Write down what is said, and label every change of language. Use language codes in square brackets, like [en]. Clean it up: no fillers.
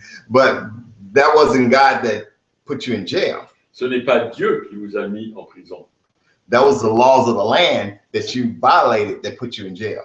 [en] But that wasn't God that put you in jail. [fr] Ce n'est pas Dieu qui vous a mis en prison. [en] That was the laws of the land that you violated that put you in jail.